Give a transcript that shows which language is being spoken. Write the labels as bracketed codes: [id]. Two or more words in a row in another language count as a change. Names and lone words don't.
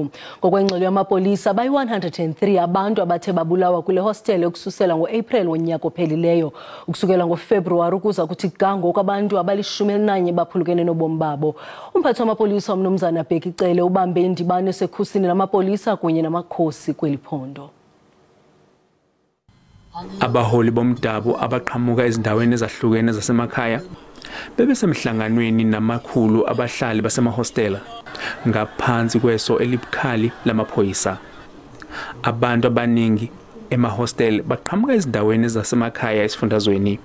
[xh] Ngokwengxelo yamapolisa bayi-103 abantu abathe babulawa kule hostele ukususela ngoApril wonyaka ophelileyo. Ukusukela ngoFebruwari ukuza kuthi gango kwabantu abali-11 baphulukene nobomi babo. Umphathi wamapolisa uMnumzana Bheki Cele ubambe indibano esekhusini namapolisa kunye namakhosi kweli phondo. [zu] Abaholi bomdabu abaqhamuka ezindaweni ezahlukene zasemakhaya bebesemhlanganweni namakhulu abahlali basemahostela ngaphansi kweso elibukhali lamaphoyisa. Abantu abaningi emahostel baqhamuka ezindaweni zasemakhaya esifundazweni.